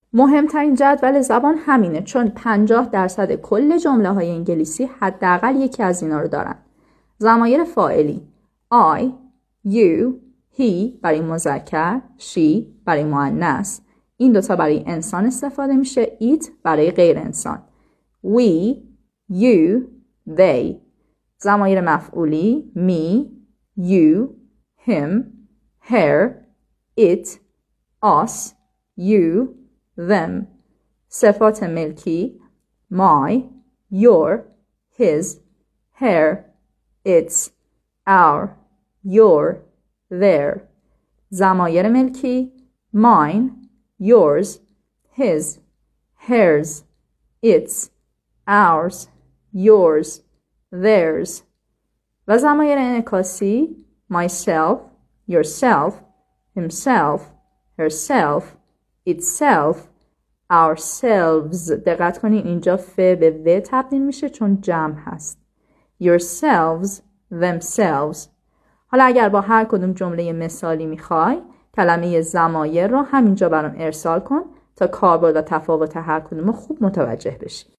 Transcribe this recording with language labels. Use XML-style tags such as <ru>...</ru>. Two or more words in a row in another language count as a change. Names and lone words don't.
<fa>مهمترین جدول زبان همینه، چون 50% کل جمله های انگلیسی حداقل یکی از اینا رو دارن. ضمایر فاعلی</fa> <en>I, you, he</en> <fa>برای مذکر، she برای مؤنث. این دوتا برای انسان استفاده میشه، it برای غیر انسان.</fa> <en>We, you, they.</en> <fa>ضمایر مفعولی</fa> <en>me, you, him, her, it, us, you, them.</en> <fa>صفات ملکی</fa> <en>my, your, his, her, its, our, your, their.</en> <fa>ضمایر ملکی</fa> <en>mine, yours, his, hers, its, ours, yours, theirs.</en> <fa>و ضمایر انعکاسی</fa> <en>myself, yourself, himself, herself, itself, ourselves.</en> <fa>دقت کنین اینجا ف به و تبدیل میشه چون جمع هست.</fa> <en>yourselves, themselves.</en> <fa>حالا اگر با هر کدوم جمله مثالی میخوای کلمه ضمایر رو همینجا برام ارسال کن تا کاربرد و تفاوت هر کدوم خوب متوجه بشی.</fa>